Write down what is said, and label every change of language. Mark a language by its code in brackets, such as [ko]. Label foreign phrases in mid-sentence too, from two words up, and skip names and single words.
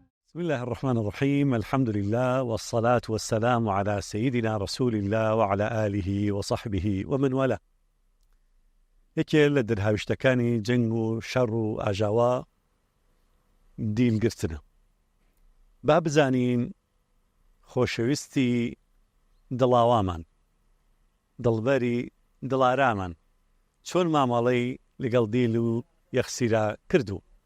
[ar] بسم الله الرحمن الرحيم. الحمد لله والصلاة والسلام على سيدنا رسول الله وعلى آله وصحبه ومن والاه. [ckb] یەکێ لە دەرهاویشتەکانی جەنگ و شەڕ و ئاژاوا دیلگرتنە. با بزانین خۆشەویستی دڵاوامان، دڵبەری دڵارامان چۆن مامەڵەی لەگەڵ دیل و یەخسیرا کردو.